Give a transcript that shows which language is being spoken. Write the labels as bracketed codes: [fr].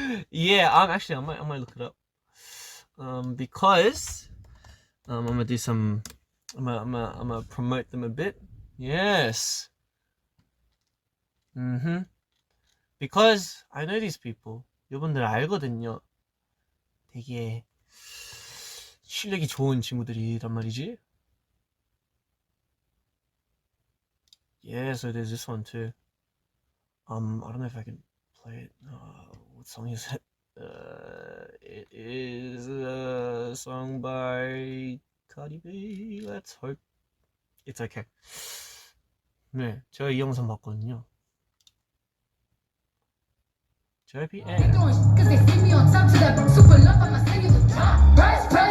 [en] Yeah, actually I might look it up. Because I'm gonna do some. I'm gonna promote them a bit. Yes. Because I know these people. [ko] 여러분들 알거든요. 되게 실력이 좋은 친구들이란 말이지. [en] Yeah, so there's this one too. I don't know if I can play it. What song is it? It is a song by Cardi B. Let's hope it's okay. [ko] 네, 제가 이 영상 봤거든요. [en] JYP. Cause they see me on top to that super love, I'ma sing you the drop. Press.